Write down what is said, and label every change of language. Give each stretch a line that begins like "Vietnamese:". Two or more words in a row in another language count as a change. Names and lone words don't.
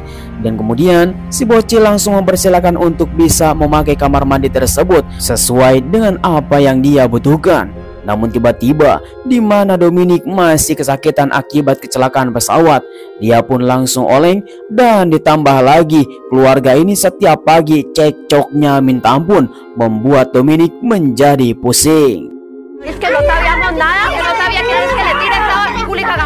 Indonesian: Dan kemudian si bocil langsung mempersilahkan untuk bisa memakai kamar mandi tersebut sesuai dengan apa yang dia butuhkan. Namun tiba-tiba di mana Dominic masih kesakitan akibat kecelakaan pesawat, dia pun langsung oleng. Dan ditambah lagi keluarga ini setiap pagi cekcoknya minta ampun, membuat Dominic menjadi pusing.
Spanish: Es que no sabíamos nada, que no sabía que le tira